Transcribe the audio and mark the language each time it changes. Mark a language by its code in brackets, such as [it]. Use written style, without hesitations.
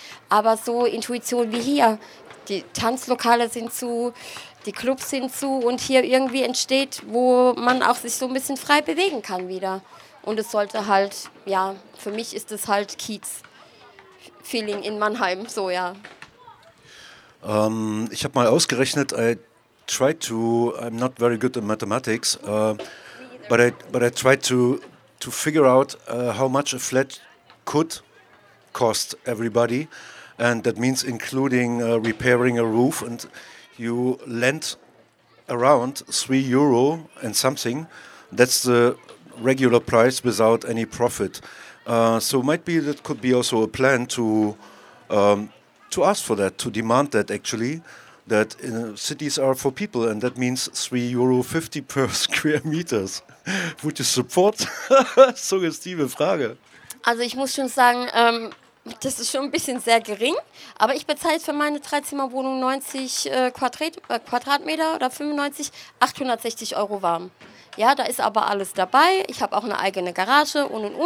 [de] Aber so Intuition wie hier. Die Tanzlokale sind zu, die Clubs sind zu. Und hier irgendwie entsteht, wo man auch sich so ein bisschen frei bewegen kann wieder. Und es sollte halt, ja, für mich ist es halt Kiez-Feeling in Mannheim. So, ja. Ich habe mal ausgerechnet, [en] I'm not very good in mathematics, but I tried to figure out how much a flat could cost everybody, and that means including repairing a roof, and you lend around €3 and something, that's the regular price without any profit. So might be that could be also a plan to ask for that, to demand that actually, that cities are for people, and that means €3.50 per square meters. Would you support? [de] Suggestive Frage. Also ich muss schon sagen, das ist schon ein bisschen sehr gering, aber ich bezahle für meine 3-Zimmer-Wohnung 90 Quadratmeter oder 95, 860 Euro warm. Ja, da ist aber alles dabei. Ich habe auch eine eigene Garage und.